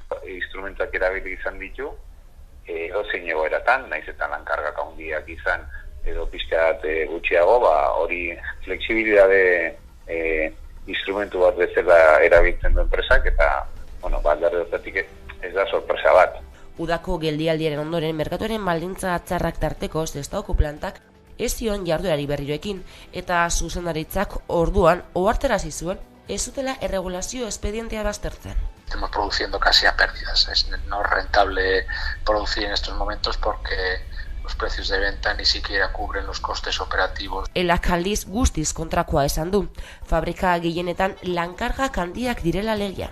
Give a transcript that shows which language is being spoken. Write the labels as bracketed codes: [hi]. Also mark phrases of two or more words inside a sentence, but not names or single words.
[eu] Instrumentuak erabili izan ditu, edozein egoeratan, naiz eta lankargak handiak izan edo pixkat gutxiago, hori flexibilitate instrumentu bat bezala erabiltzen du enpresak eta, alderdi horretatik ez da sorpresa bat. Udako geldialdiaren ondoren, merkatuaren baldintza txarrak tarteko Sestaoko plantak ez zion jarduerari berriroekin eta zuzendaritzak orduan ohartarazi zuen ez zutela erregulazio espedientea baztertzen. [es] Estamos produciendo casi a pérdidas. No es rentable producir en estos momentos porque los precios de venta ni siquiera cubren los costes operativos. [eu] Elak aldiz guztiz kontrakoa esan du. Fabrika gehienetan lankargak handiak direla legia.